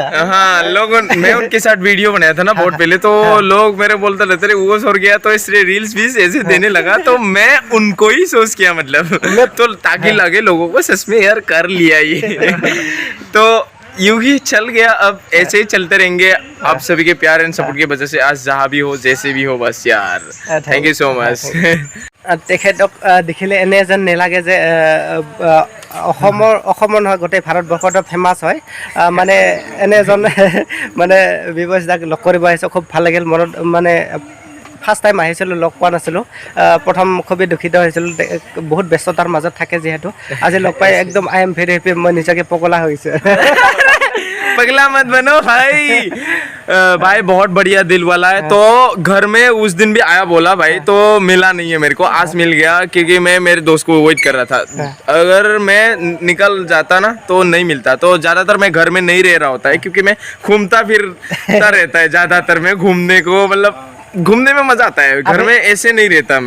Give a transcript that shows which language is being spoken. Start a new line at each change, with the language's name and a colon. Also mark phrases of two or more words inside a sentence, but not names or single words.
Hindi: हाँ लोगों मैं उनके साथ वीडियो बनाया था ना बहुत पहले तो लोग मेरे बोलते रहते थे वो सो गया तो इसलिए रील्स भी ऐसे देने लगा तो मैं उनको ही सोच किया मतलब तो ताकि लगे लोगों को सच में यार कर लिया ये तो यूं ही चल गया। अब ऐसे ही चलते रहेंगे आप सभी के प्यार
English: and support
Hindi: की वजह से आज जहाँ भी हो जैसे भी हो बस यार
English: thank you so much.
Assamese: তেখেতক দেখিলে এনে যেন নেলাগে যে অসমৰ নহয় গোটেই ভাৰতবৰ্ষতে ফেমাছ হয় মানে এনে এজন মানে বিবেশ দাক লগ কৰিব আহিছোঁ খুব ভাল লাগিল মনত মানে
English: first time
Assamese: আহিছিলোঁ লগ পোৱা নাছিলোঁ প্ৰথম খুবেই দুখিত হৈছিলোঁ বহুত ব্যস্ততাৰ মাজত থাকে যিহেতু আজি লগ পাই একদম
English: I am very happy
Assamese: মই নিজকে পগলা হৈছোঁ।
Hindi: पगला मत बनो भाई भाई बहुत बढ़िया दिल वाला है तो घर में उस दिन भी आया बोला भाई तो मिला नहीं है मेरे को आज मिल गया क्योंकि मैं मेरे दोस्त को वेट कर रहा था। अगर मैं निकल जाता ना तो नहीं मिलता तो ज़्यादातर मैं घर में नहीं रह रहा होता है क्योंकि मैं घूमता फिरता रहता है ज़्यादातर मैं घूमने को मतलब घूमने में मज़ा आता है घर में ऐसे नहीं रहता मैं।